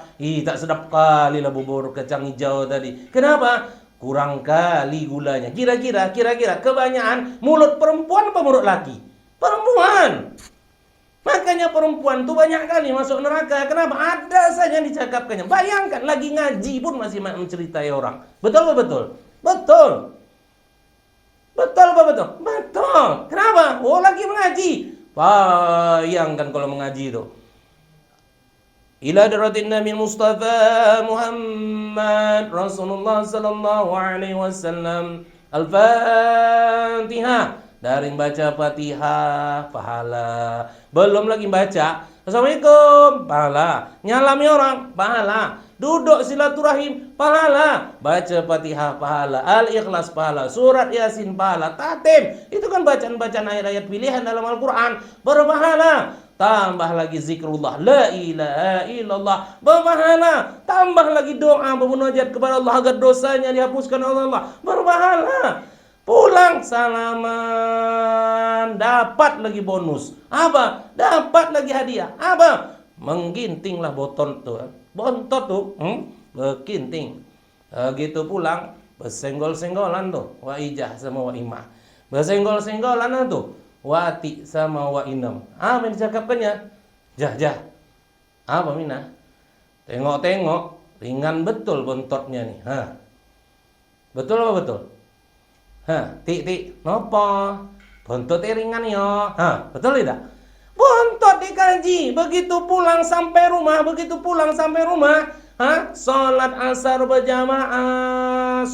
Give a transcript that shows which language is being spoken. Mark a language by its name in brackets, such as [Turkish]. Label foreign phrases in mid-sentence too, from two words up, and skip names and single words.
[Indonesian] Tak sedap kali lah bubur kacang hijau tadi. Kenapa? Kurang kali gulanya. Kira-kira kebanyakan mulut perempuan apa mulut laki? Perempuan. Makanya perempuan tuh banyak kali masuk neraka. Kenapa? Ada saja yang dicakapkannya. Bayangkan lagi ngaji pun masih menceritai orang. Betul apa betul? Betul. Betul apa betul? Betul. Kenapa? Oh, lagi mengaji. Bayangkan kalau mengaji itu. [Arabic] إلى حضرة النبي مصطفى محمد رسول الله صلى الله عليه وسلم. [Indonesian] Al-Fatihah. Dari baca Fatihah pahala. Belum lagi baca Assalamualaikum, pahala. Nyalami orang, pahala. Duduk silaturahim, pahala. Baca Fatihah, pahala. Al-Ikhlas, pahala. Surat Yasin, pahala. Tatim, itu kan bacaan-bacaan ayat-ayat pilihan dalam Al-Quran, berpahala. Tambah lagi zikrullah, [Arabic] لا إله إلا الله, [Indonesian] berpahala. Tambah lagi doa bermunajat kepada Allah agar dosanya dihapuskan oleh Allah, berpahala. Pulang salaman, dapat lagi bonus. Apa? Dapat lagi hadiah. Apa? Menggintinglah bontot tuh. Bontot tuh, beginting. Gitu pulang, bersenggol-senggolan tuh. Wa ijah sama wa imah. Bersenggol-senggolan tuh. Wati sama wa inem. Apa yang dicakapkannya? Jah. Apa Mina? Tengok-tengok, ringan betul bontotnya nih. Betul apa betul? Tik, nopo? Bontot ringan yo. Betul tidak? Bontot dikaji. Begitu pulang sampai rumah, sholat asar berjamaah.